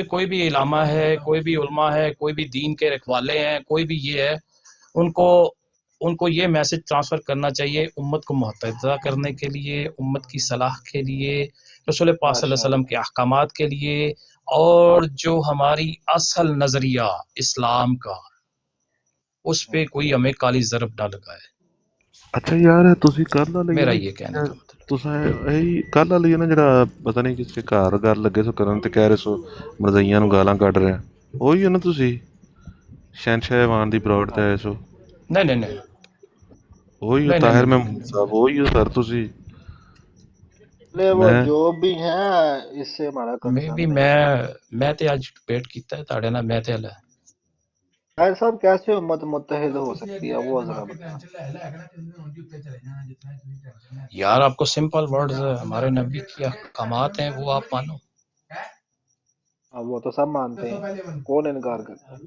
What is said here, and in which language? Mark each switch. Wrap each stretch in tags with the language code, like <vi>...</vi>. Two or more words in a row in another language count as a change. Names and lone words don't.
<ur>بھی کوئی بھی علامہ ہے، کوئی بھی علماء ہے، کوئی بھی دین کے رکھوالے ہیں، کوئی بھی یہ ہے، ان کو یہ میسج ٹرانسفر کرنا چاہیے امت کو متحدہ کرنے کے لیے، امت کی صلاح کے لیے، رسول پاک</ur> <ar>صلی اللہ</ar> <ur>ماشاء</ur> <ar>علیہ وسلم</ar> <ur>اللہ کے احکامات کے لیے، اور جو ہماری اصل نظریہ اسلام کا، اس پہ کوئی ہمیں کالی ضرب نہ لگائے.</ur> <pa>اچھا یار تسی کل والی</pa> <ur>میرا نا یہ کہنے کا مطلب.</ur> <pa>تساں ਇਹੀ ਕੱਲ ਵਾਲੀ ਨਾ ਜਿਹੜਾ ਪਤਾ ਨਹੀਂ ਕਿਸੇ ਘਰ ਗੱਲ ਲੱਗੇ ਸੋ ਕਰਨ ਤੇ ਕਹਿ ਰਹੇ ਸੋ ਮਰਜ਼ਈਆਂ ਨੂੰ ਗਾਲਾਂ ਕੱਢ ਰਿਹਾ, ਉਹੀ ਹੈ ਨਾ ਤੁਸੀਂ ਸ਼ਹਿਨशाह ਦੀ ਬਰੋਡ ਤੇ ਆਏ ਸੋ,</pa> <ur>نہیں نہیں نہیں</ur> <pa>ਉਹੀ</pa> <ur>نہیں نہیں</ur> <pa>ਤਾਹਿਰ</pa> <ur>نہیں نہیں</ur> <pa>ਮਹਿਮੂਦ ਸਾਹਿਬ, ਉਹੀ ਸਰ ਤੁਸੀਂ.</pa> <ur>وہ</ur> <pa>ਮੈਂ</pa> <ur>جو بھی ہیں اس سے ہمارا میں بھی کنسرن نہیں ہے.</ur> <pa>میں تے اج ڈبیٹ کیتا ہے تاڑے نال. میں تے ہلا</pa> <ur>طاہر صاحب کیسے امت متحد ہو سکتی ہے وہ ذرا بتائیں. یار آپ کو</ur> <en>simple words</en> <ur>ہمارے نبی کے احکامات ہیں وہ آپ مانو. اب وہ تو سب مانتے ہیں، کون انکار کرتا ہے.</ur>